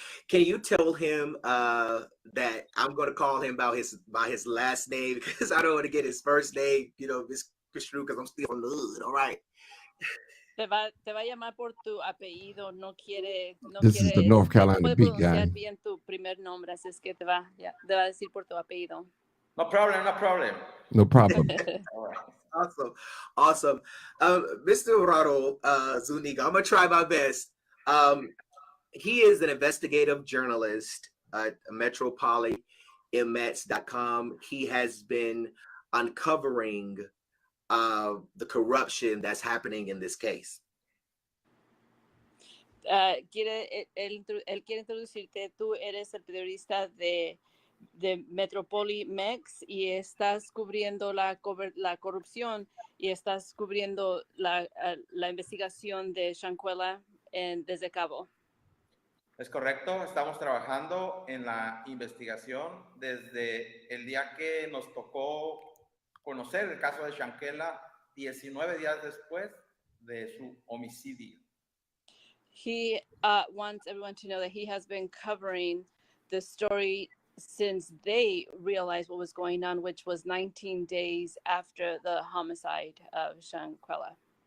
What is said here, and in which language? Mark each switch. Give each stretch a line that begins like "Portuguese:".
English: Can you tell him that I'm going to call him by his last name because I don't want to get his first name, misconstrued because I'm still from the hood. All right.
Spanish: Te va a llamar por tu apellido. No quiere.
English: This is the North Carolina
Spanish: no puede
English: beat guy.
Spanish: pronunciar bien tu primer nombre, así es que te va a decir por tu apellido.
English: No problem, no problem. No problem. All right. Awesome. Mr. Rado Zuniga, I'm going to try my best. He is an investigative journalist at MetropoliMets.com. He has been uncovering the corruption that's happening in this case.
Spanish: Él quiere introducirte. Tú eres el periodista de Metropoli Mex y estás cubriendo la corrupción y estás cubriendo la investigación de Shanquella desde Cabo. Es correcto, estamos trabajando en la investigación desde el día que nos tocó conocer el caso de Shanquella 19 días después de su homicidio.
English: He wants everyone to know that he has been covering the story since they realized what was going on, which was 19 days after the homicide of Shanquella.